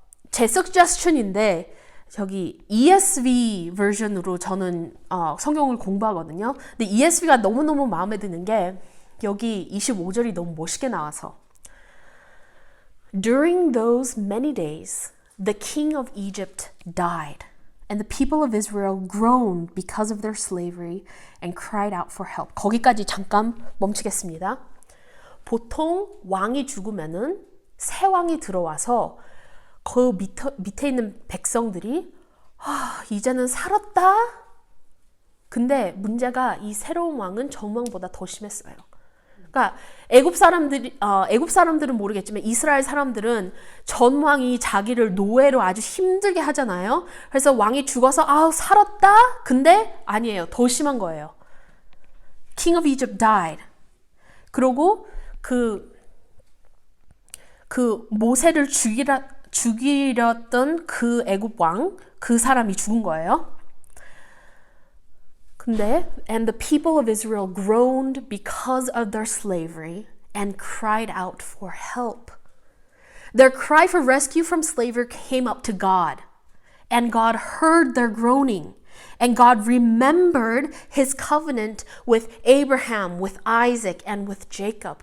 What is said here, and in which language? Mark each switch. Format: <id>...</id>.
<ko>제 suggestion인데 저기 ESV 버전으로 저는 성경을 공부하거든요. 근데 ESV가 너무너무 마음에 드는 게 여기 25절이 너무 멋있게 나와서</ko> <en>During those many days, the king of Egypt died, and the people of Israel groaned because of their slavery and cried out for help.</en> <ko>거기까지 잠깐 멈추겠습니다. 보통 왕이 죽으면은 새 왕이 들어와서 그 밑에 있는 백성들이 이제는 살았다. 근데 문제가 이 새로운 왕은 전 왕보다 더 심했어요. 그러니까 애굽 사람들은 모르겠지만 이스라엘 사람들은 전 왕이 자기를 노예로 아주 힘들게 하잖아요. 그래서 왕이 죽어서 살았다. 근데 아니에요. 더 심한 거예요.</ko> <en>King of Egypt died.</en> <ko>그리고 그 모세를 죽이렸던 그 애굽 왕, 그 사람이 죽은 거예요. 근데</ko> <en>and the people of Israel groaned because of their slavery and cried out for help. Their cry for rescue from slavery came up to God, and God heard their groaning, and God remembered his covenant with Abraham, with Isaac, and with Jacob.</en>